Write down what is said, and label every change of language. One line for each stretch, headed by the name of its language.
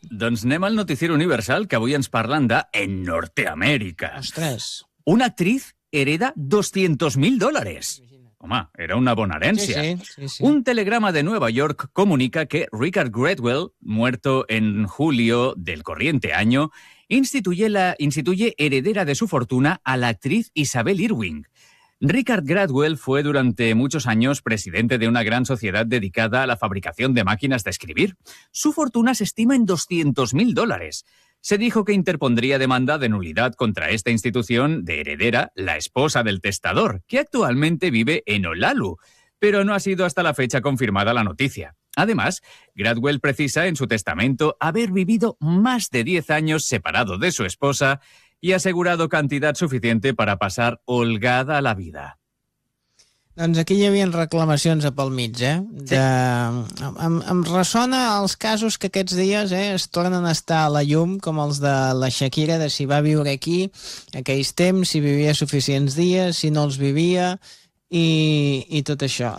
Catalan: Doncs anem al Noticiero Universal, que avui ens parlen de en Norteamèrica. Ostres.
Spanish: Una actriz hereda 200.000 dòlars.
Catalan: Home, era una bona herència. Sí, sí, sí, sí.
Spanish: Un telegrama de Nueva York comunica que Richard Gradwell, muerto en julio del corriente año, instituye heredera de su fortuna a la actriz Isabel Irwin. Richard Gradwell fue durante muchos años presidente de una gran sociedad dedicada a la fabricación de máquinas de escribir. Su fortuna se estima en 200.000 dólares. Se dijo que interpondría demanda de nulidad contra esta institución de heredera, la esposa del testador, que actualmente vive en Honolulu, pero no ha sido hasta la fecha confirmada la noticia. Además, Gradwell precisa en su testamento haber vivido más de 10 años separado de su esposa y asegurado cantidad suficiente para pasar holgada la vida.
Catalan: Doncs aquí hi havia reclamacions a pel mig, Sí. Em ressona els casos que aquests dies es tornen a estar a la llum, com els de la Shakira, de si va viure aquí aquells temps, si vivia suficients dies, si no els vivia, i tot això.